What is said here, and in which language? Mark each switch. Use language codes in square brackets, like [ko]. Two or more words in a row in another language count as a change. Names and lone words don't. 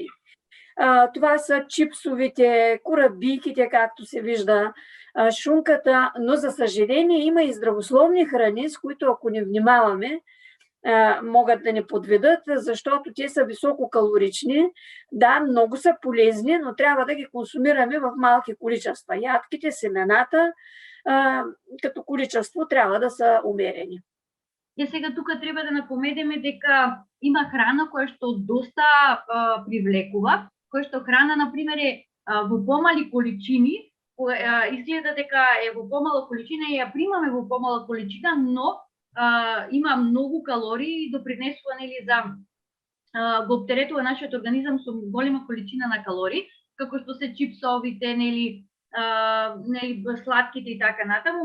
[bg] Това са чипсовите, корабийките, както се вижда, шунката, но за съжаление има и здравословни храни, с които ако не внимаваме, могат да ни подведат, защото те са висококалорични. Да, много са полезни, но трябва да ги консумираме в малки количества. Ядките, семената, като количество трябва да са умерени. [mk] И сега тук трябва да напоменеме дека има храна која што доста привлекува, која што храна, например, е во помали количини, изгледа дека е во помала количина и ја примаме во помала количина, но има многу калории и допринесува за го оптеретува нашиот организам со голема количина на калории, како што се чипсовите, сладките и така натаму.